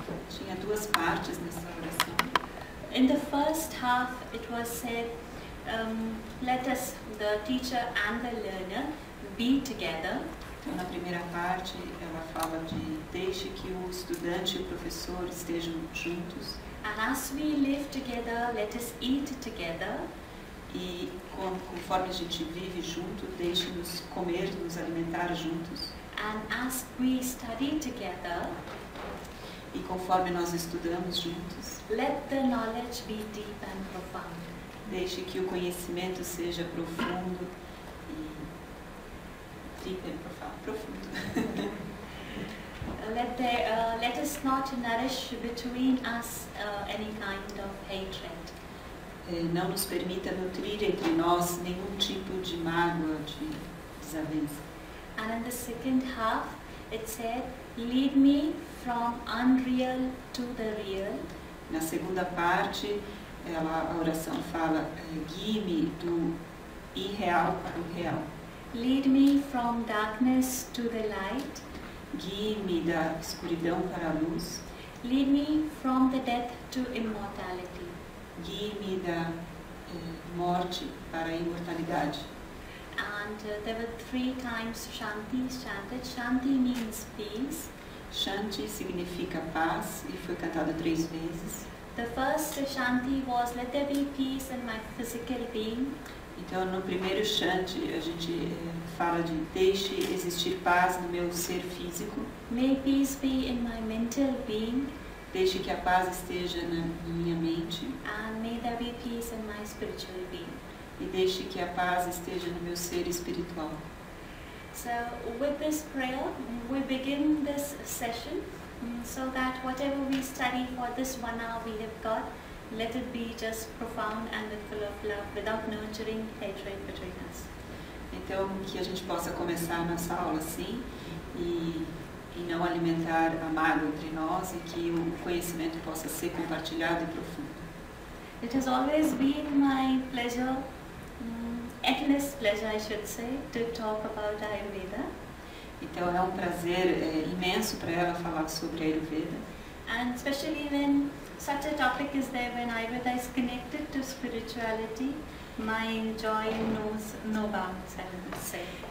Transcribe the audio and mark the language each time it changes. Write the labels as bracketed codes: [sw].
[pt] Tinha duas partes nessa oração. [en] In the first half, it was said, let us, the teacher and the learner, be together. [pt] Então, na primeira parte, ela fala de deixe que o estudante e o professor estejam juntos. [en] And as we live together, let us eat together. [pt] E conforme a gente vive junto, deixe-nos comer, nos alimentar juntos. [en] And as we study together, [pt] e conforme nós estudamos juntos, [en] let the knowledge be deep and profound. [pt] Deixe que o conhecimento seja profundo e [en] deep and [pt] profundo. [en] Let us not nourish between us any kind of hatred. [pt] Não nos permita nutrir entre nós nenhum tipo de mágoa, de desavença. [en] And in the second half, it said, lead me from unreal to the real. [pt] Na segunda parte, a oração fala, guie-me do irreal para o real. [en] Lead me from darkness to the light. [pt] Guie-me da escuridão para a luz. [en] Lead me from the death to immortality. [pt] Guie-me da morte para a imortalidade. [en] And there were 3 times Shanti chanted. Shanti means peace. [pt] Shanti significa paz e foi cantado 3 vezes. [en] The first Shanti was, let there be peace in my physical being. [pt] Então, no primeiro Shanti, a gente fala de deixe existir paz no meu ser físico. [en] May peace be in my mental being. [pt] Deixe que a paz esteja na minha mente. [en] And may there be peace in my spiritual being. [pt] E deixe que a paz esteja no meu ser espiritual. [en] So, with this prayer, we begin this session, so that whatever we study for this 1 hour we have got, let it be just profound and full of love, without nurturing hatred between us. [pt] Então, que a gente possa começar a nossa aula assim e não alimentar a mágoa entre nós e que o conhecimento possa ser compartilhado e profundo. [en] It has always been my pleasure, endless pleasure I should say, to talk about Ayurveda. [pt] Então é um prazer imenso para ela falar sobre Ayurveda. [en] And especially when such a topic is there, when Ayurveda is connected to spirituality, my joy knows no bounds, I would say.